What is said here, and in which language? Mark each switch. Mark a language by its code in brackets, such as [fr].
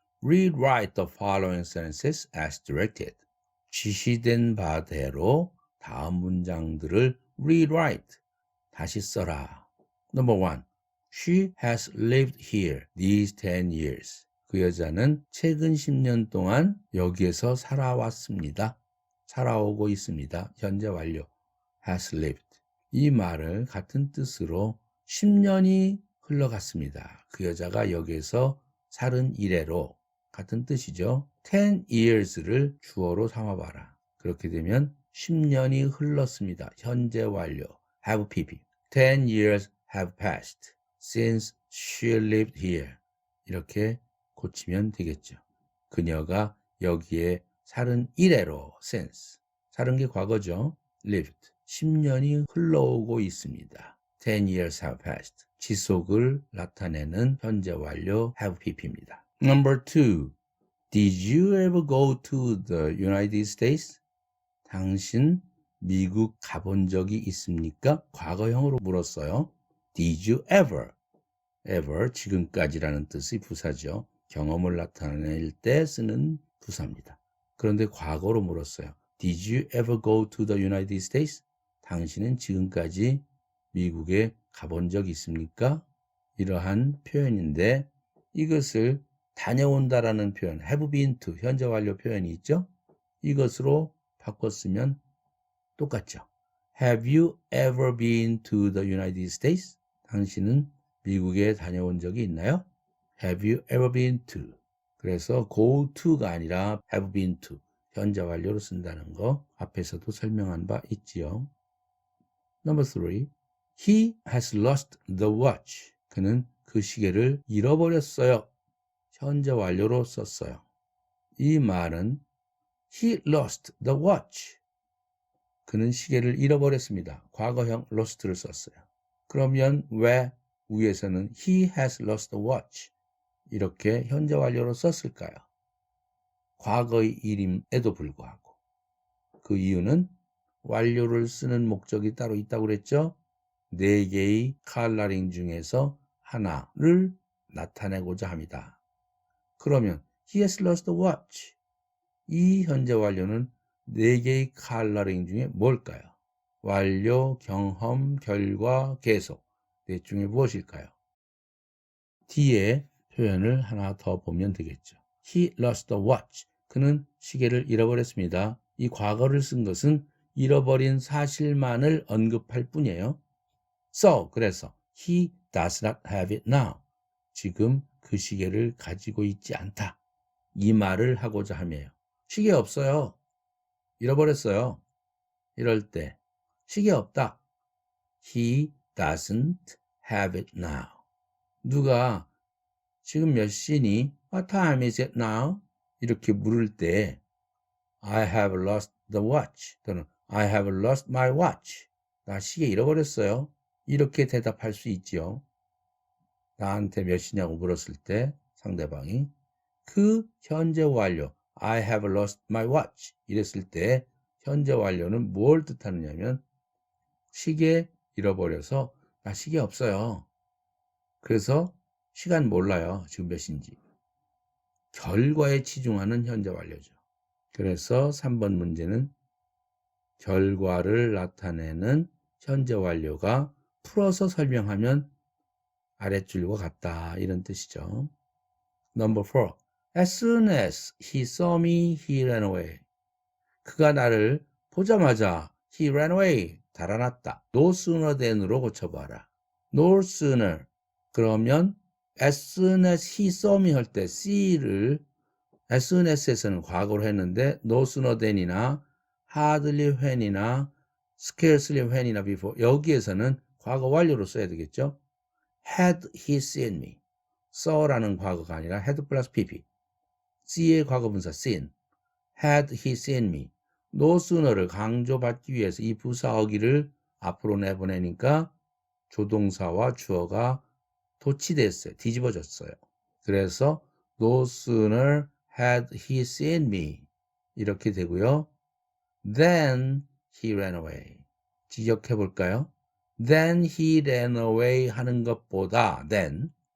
[en] Rewrite the following sentences as directed. [ko] 지시된 바대로 다음 문장들을 rewrite, 다시 써라. [en] Number 1. She has lived here these 10 years. [ko] 그 여자는 최근 10년 동안 여기에서 살아왔습니다. 살아오고 있습니다. 현재 완료. [en] has lived. [ko] 이 말을 같은 뜻으로 10년이 흘러갔습니다. 그 여자가 여기에서 살은 이래로 같은 뜻이죠. 10 years를 주어로 삼아봐라. 그렇게 되면 10년이 흘렀습니다. 현재 완료. have pp. [en] 10 years have passed since she lived here. [ko] 이렇게 고치면 되겠죠. 그녀가 여기에 살은 이래로 since. 살은 게 과거죠. lived. 10년이 흘러오고 있습니다. [en] 10 years have passed. [ko] 지속을 나타내는 현재 완료 have pp입니다. [en] Number 2. Did you ever go to the United States? [ko] 당신 미국 가본 적이 있습니까? 과거형으로 물었어요. [en] Did you ever? [ko] ever 지금까지라는 뜻의 부사죠. 경험을 나타낼 때 쓰는 부사입니다. 그런데 과거로 물었어요. [en] Did you ever go to the United States? [ko] 당신은 지금까지 미국에 가본 적 있습니까? 이러한 표현인데 이것을 다녀온다라는 표현, [en] have been to, [ko] 현재 완료 표현이 있죠? 이것으로 바꿨으면 똑같죠. [en] Have you ever been to the United States? [ko] 당신은 미국에 다녀온 적이 있나요? [en] Have you ever been to? [ko] 그래서 [en] go to [ko] 가 아니라 [en] have been to, [ko] 현재 완료로 쓴다는 거 앞에서도 설명한 바 있지요. [en] Number 3. He has lost the watch. [ko] 그는 그 시계를 잃어버렸어요. 현재 완료로 썼어요. 이 말은 [en] He lost the watch. [ko] 그는 시계를 잃어버렸습니다. 과거형 lost를 썼어요. 그러면 왜 위에서는 [en] He has lost the watch [ko] 이렇게 현재 완료로 썼을까요? 과거의 일임에도 불구하고. 그 이유는 완료를 쓰는 목적이 따로 있다고 그랬죠? 4개의 컬러링 중에서 하나를 나타내고자 합니다. 그러면 [en] He has lost the watch. [ko] 이 현재 완료는 4개의 컬러링 중에 뭘까요? 완료, 경험, 결과, 계속. 넷 중에 무엇일까요? 뒤에 표현을 하나 더 보면 되겠죠. [en] He lost the watch. [ko] 그는 시계를 잃어버렸습니다. 이 과거를 쓴 것은 잃어버린 사실만을 언급할 뿐이에요. [en] So, [ko] 그래서 [en] he does not have it now. [ko] 지금 그 시계를 가지고 있지 않다. 이 말을 하고자 하며요. 시계 없어요. 잃어버렸어요. 이럴 때 시계 없다. [en] He doesn't have it now. [ko] 누가 지금 몇 시니? [en] What time is it now? [ko] 이렇게 물을 때 [en] I have lost the watch [ko] 또는 [en] I have lost my watch. [ko] 나 시계 잃어버렸어요. 이렇게 대답할 수 있지요. 나한테 몇 시냐고 물었을 때 상대방이 그 현재 완료 [en] I have lost my watch [ko] 이랬을 때 현재 완료는 뭘 뜻하느냐면 시계 잃어버려서 나 시계 없어요. 그래서 시간 몰라요. 지금 몇 시인지. 결과에 치중하는 현재 완료죠. 그래서 3번 문제는 결과를 나타내는 현재 완료가 풀어서 설명하면 아랫줄과 같다 이런 뜻이죠. [en] Number 4. As soon as he saw me, he ran away. [ko] 그가 나를 보자마자 [en] he ran away, [ko] 달아났다. No sooner than으로 고쳐봐라. No sooner. 그러면 [en] as soon as he saw me [ko] 할 때 see를 as soon as에서는 과거로 했는데 [en] no sooner than [ko] 이나 [en] hardly when [ko] 이나 [en] scarcely when [ko] 이나 before 여기에서는 과거 완료로 써야 되겠죠. [en] Had he seen me. [ko] saw라는 과거가 아니라 had 플러스 pp. see의 과거분사 seen. [en] Had he seen me. [ko] no sooner를 강조받기 위해서 이 부사 어기를 앞으로 내보내니까 조동사와 주어가 도치됐어요. 뒤집어졌어요. 그래서 [en] no sooner had he seen me [ko] 이렇게 되고요. [en] Then he ran away. [ko] 지적해 볼까요? [en] Then he ran away [ko] 하는 것보다 [en] then